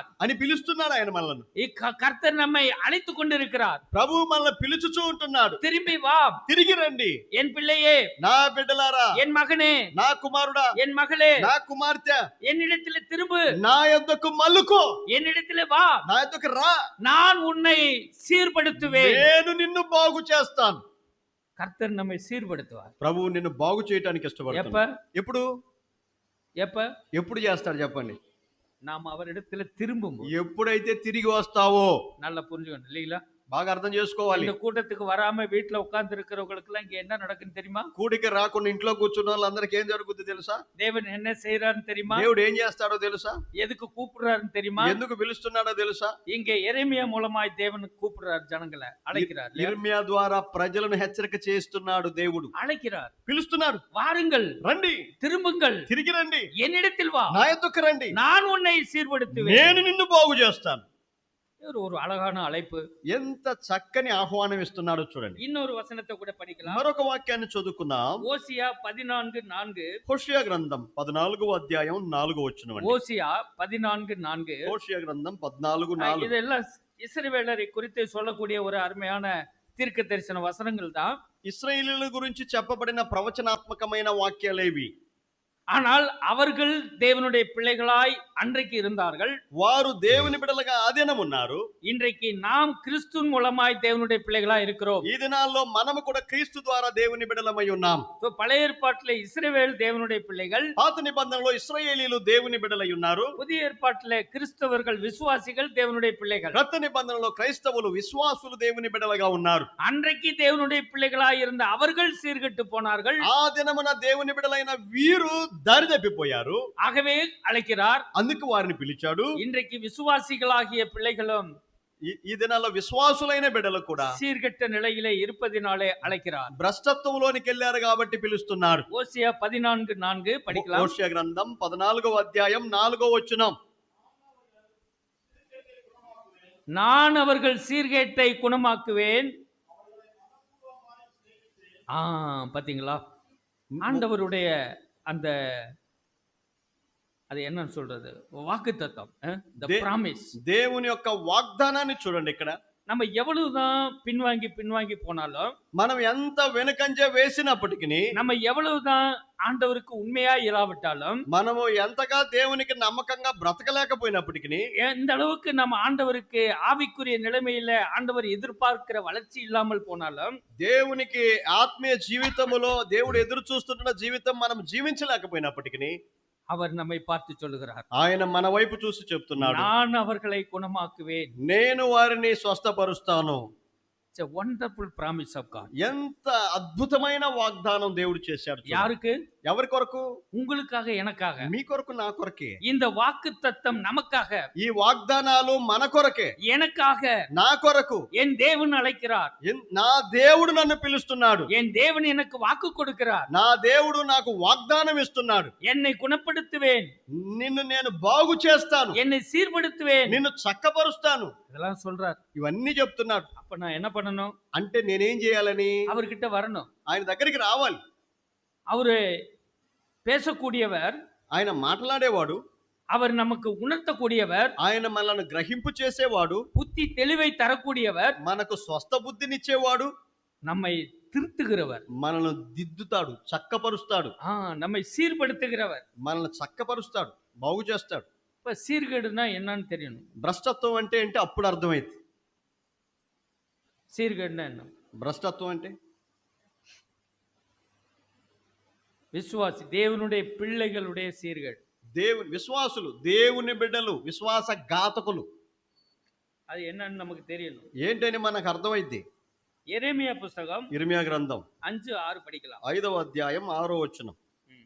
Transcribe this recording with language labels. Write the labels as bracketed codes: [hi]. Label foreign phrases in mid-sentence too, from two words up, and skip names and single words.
[te] అని పిలుస్తున్నాడు. ఆయన మనల్ని, [ta] கர்த்தர் நம்மை அழைத்து கொண்டிருக்கிறார். [te] ప్రభువు మనల్ని పిలుచుచూ ఉంటున్నాడు. [ta] திரும்பி வா [te] తిరిగి రండి [ta] என் பிள்ளையே, [te] నా బిడ్డలారా, [ta] என் மகனே, [te] నా కుమారుడా, [ta] என் மகளே, [te] నా కుమార్తె, [ta] என்னிடத்திலே திரும்பு, [te] నా యొద్దకు మల్లుకో, [ta] என்னிடத்திலே வா, [te] నా యొద్దకు రా, [ta] நான் உன்னை சீர்படுத்துவேன். [te] నేను నిన్ను బాగు చేస్తాను. [ta] கர்த்தர் நம்மை சீர்படுத்துவார். [te] ప్రభువు నిన్ను బాగు చేయడానికి [ta] எப்ப [te] ఇష్టపడతాడు. ఎప్పుడు [ta] எப்ப [te] ఎప్పుడు చేస్తాడు చెప్పండి? [ta] நாம் அவரிடத்துல திரும்பும் [te] ఎప్పుడైతే తిరిగి వస్తావో. [ta] நல்லா புரிஞ்சுக்கணும் இல்லீங்களா? [te] బాగా అర్థం చేసుకోవాలి. [ta] இந்த கூட்டத்துக்கு வராம வீட்டுல உட்கார்ந்து இருக்கிறவங்களுக்கு எல்லாம் இங்க என்ன நடக்குன்னு தெரியுமா? [te] కూడికి రాకుండా ఇంట్లో కూర్చున్న వాళ్ళందరికీ ఏం జరుగుతుంది తెలుసా? [ta] தேவன் என்ன செய்யறாருன்னு தெரியுமா? [te] దేవుడు ఏం చేస్తాడో తెలుసా? [ta] எதுக்கு கூப்பிடுறாருன்னு தெரியுமா? [te] ఎందుకు పిలుస్తున్నాడో తెలుసా? [ta] இங்க எரேமியா மூலமாய் தேவன் கூப்பிடுறார், ஜனங்களை அழைக்கிறார். [te] ఇర్మియా ద్వారా ప్రజలను హెచ్చరిక చేస్తున్నాడు. దేవుడు [ta] அழைக்கிறார், [te] పిలుస్తున్నాడు. [ta] வாருங்கள், [te] రండి, [ta] திரும்புங்கள், [te] తిరిగి రండి, [ta] என்னிடத்தில் வா, [te] నా యొద్దకు రండి, [ta] நான் உன்னை சீர்படுத்துவேன். [te] నేను నిన్ను బాగు చేస్తాను. [ta] ஒரு அழகான அழைப்பு. [te] ఎంత చక్కని ఆహ్వానం ఇస్తున్నాడో చూడండి. [ta] இன்னொரு వచనத்தை கூட படிக்கலாம். [te] మరొక వాక్యాన్ని చదువుకుందాం. [ta] ஓசியா 14:4. [te] హోషియా గ్రంథం 14వ అధ్యాయం 4వ వచనం. [ta] ஓசியா 14:4. [te] హోషియా గ్రంథం 14:4. [ta] இதெல்லாம் இஸ்ரவேலரை குறித்து சொல்லக்கூடிய ஒரு அருமையான தீர்க்க தரிசன வசனங்கள் தான். [te] ఇశ్రాయేలీయుల గురించి చెప్పబడిన ప్రవచనాత్మకమైన వాక్యాలేవి. [ta] ஆனால் அவர்கள் தேவனுடைய பிள்ளைகளாய் அன்றைக்கு இருந்தார்கள். [te] వారు దేవుని బిడ్డలుగా ఆదినం ఉన్నారు. [ta] இன்றைக்கு நாம் கிறிஸ்துவின் மூலமாய் தேவனுடைய பிள்ளைகளாய் இருக்கிறோம். [te] ఈ దినాల్లో మనము కూడా క్రీస్తు ద్వారా దేవుని బిడ్డలమై ఉన్నాం. [ta] பழைய ஏற்பாட்டிலே இஸ்ரவேல் தேவனுடைய பிள்ளைகள், [te] పాత నిబంధనలో ఇశ్రాయేలీయులు దేవుని బిడ్డలై ఉన్నారు. [ta] புதிய ஏற்பாட்டிலே கிறிஸ்தவர்கள் விசுவாசிகள் தேவனுடைய பிள்ளைகள். [te] క్రొత్త నిబంధనలో క్రైస్తవులు విశ్వాసులు దేవుని బిడ్డలుగా ఉన్నారు. [ta] அன்றைக்கு தேவனுடைய பிள்ளைகளாய் இருந்த அவர்கள் சீர்கெட்டு போனார்கள். [te] ఆ దినమున దేవుని బిడ్డలైన వీరు దారి తప్పిపోయారు. [ta] ஆகவே அழைக்கிறார். [te] అందుకు వారిని పిలిచాడు. [ta] இன்றைக்கு விசுவாசிகளாகிய பிள்ளைகளும் [te] ఈ దినాల్లో విశ్వాసులైన బిడ్డలు కూడా [ta] சீர்கெட்ட நிலையிலே இருப்பதினாலே அழைக்கிறார். [te] భ్రష్టత్వంలోనికి వెళ్ళారు కాబట్టి పిలుస్తున్నాడు. [ta] ஓசியா 14:4 படிக்கலாம். [te] హోషియా గ్రంథం 14వ అధ్యాయం 4వ వచనం. [ta] நான் அவர்கள் சீர்கேட்டை குணமாக்குவேன். பாத்தீங்களா? ஆண்டவருடைய அந்த அது என்னன்னு சொல்றது, வாக்குத்தத்தம், [en] the promise. [te] దేవుని యొక్క వాగ్దానాన్ని చూడండి. ఇక్కడ [ta] நம்ம எவ்வளவுதான் பின்வாங்கி போனாலும், [te] మనం ఎంత వెనుకంజ వేసినప్పటికీ, [ta] நம்ம எவ்வளவுதான் ஆண்டவருக்கு உண்மையா இராவிட்டாலும், [te] మనము ఎంతగా దేవునికి నమ్మకంగా బ్రతకలేకపోయినప్పటికీ, [ta] எந்த அளவுக்கு நம்ம ஆண்டவருக்கு ஆவிக்குரிய நிலைமையில ஆண்டவர் எதிர்பார்க்கிற வளர்ச்சி இல்லாமல் போனாலும், [te] దేవునికి ఆత్మీయ జీవితములో దేవుడు ఎదురు చూస్తున్న జీవితం మనం జీవించలేకపోయినప్పటికీ, [ta] அவர் நம்மை பார்த்து சொல்லுகிறார், [te] ఆయన మన వైపు చూసి చెప్తున్నాడు, [ta] நான் அவர்களை குணமாக்குவேன். [te] నేను వారిని స్వస్థపరుస్తాను. [en] It's a wonderful promise of God. [te] ఎంత అద్భుతమైన వాగ్దానం దేవుడు చేశాడు. [ta] யாருக்கு? [te] ఎవరి కొరకు? [ta] உங்களுக்காக, எனக்காக. [te] మీ కొరకు, నా కొరకే. [ta] இந்த வாக்குத்தத்தம் நமக்காக, [te] ఈ వాగ్దానాలు మన కొరకే, [ta] எனக்காக. [te] నా కొరకు. [ta] என் தேவன் அழைக்கிறார், [te] నా దేవుడు నన్ను పిలుస్తున్నాడు. [ta] என் தேவன் எனக்கு வாக்கு கொடுக்கிறார், [te] నా దేవుడు నాకు వాగ్దానం ఇస్తున్నాడు. [ta] என்னை குணப்படுத்துவேன், [te] నిన్ను నేను బాగు చేస్తాను, [ta] என்னை சீர்படுத்துவேன், [te] నిన్ను చక్కపరుస్తాను. [ta] இதெல்லாம் சொல்றார். [te] ఇవన్నీ చెప్తున్నాడు. [ta] அப்ப நான் என்ன பண்ணணும்? [te] అంటే నేనేం చేయాలని? [ta] அவர்கிட்ட வரணும். [te] ఆయన దగ్గరికి రావాలి. [ta] அவரு பேசக்கூடியவர், [te] ఆయన మాట్లాడేవాడు, [ta] அவர் நமக்கு உணர்த்தக்கூடியவர், [te] ఆయన మనల్ని గ్రహింపు చేసేవాడు, [ta] புத்தி தெளிவை தரக்கூடியவர், [te] మనకు స్వస్థ బుద్ధినిచ్చేవాడు, [ta] நம்மை திருத்துகிறவர், [te] మనల్ని దిద్దుతాడు, చక్కపరుస్తాడు, [ta] நம்மை சீர்படுத்துகிறவர், [te] మనల్ని చక్కపరుస్తాడు, బాగు చేస్తాడు. [ta] இப்ப சீர்கேடுனா என்னன்னு தெரியணும். [te] భ్రష్టత్వం అంటే ఏంటి అప్పుడు అర్థమైంది. [ta] சீர்கேடுனா என்ன? [te] భ్రష్టత్వం అంటే [ta] விசுவாசி, தேவனுடைய பிள்ளைகளுடைய சீர்கேடு. [te] దేవుని విశ్వాసులు, దేవుని బిడ్డలు విశ్వాసఘాతకులు. [ta] அது என்னன்னு நமக்கு தெரியணும். [te] ఏంటని మనకు అర్థమైంది. [ta] எரேமியா புஸ்தகம் [te] ఇర్మియా గ్రంథం [ta] 5:6 படிக்கலாம். [te] 5వ అధ్యాయం 6వ వచనం.